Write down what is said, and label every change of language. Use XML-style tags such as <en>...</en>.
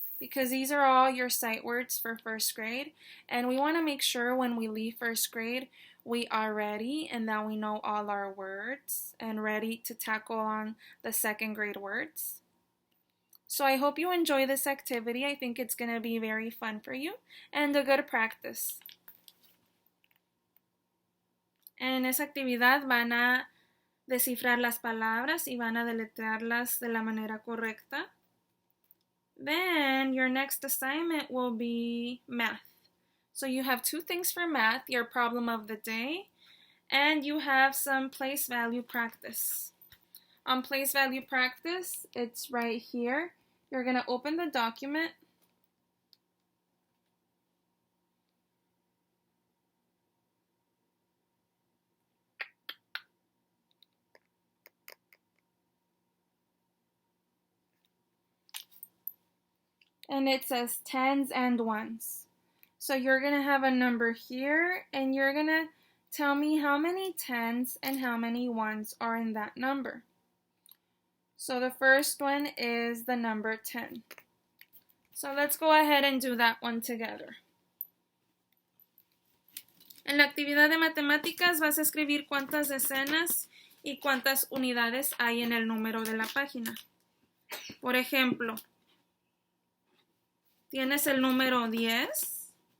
<en>Because these are all your sight words for first grade, and we want to make sure when we leave first grade, we are ready and that we know all our words and ready to tackle on the second grade words. So I hope you enjoy this activity. I think it's going to be very fun for you and a good practice.</en> <es>En esa actividad van a descifrar las palabras y van a deletrearlas de la manera correcta.</es> <en>Then your next assignment will be math. So you have 2 things for math, your problem of the day, and you have some place value practice. On place value practice, it's right here. You're going to open the document. and it says tens and ones. So you're going to have a number here, and you're going to tell me how many tens and how many ones are in that number. So the first one is the number 10. So let's go ahead and do that one together.</en> <es>En la actividad de matemáticas vas a escribir cuántas decenas y cuántas unidades hay en el número de la página. Por ejemplo, tienes el número 10.</es>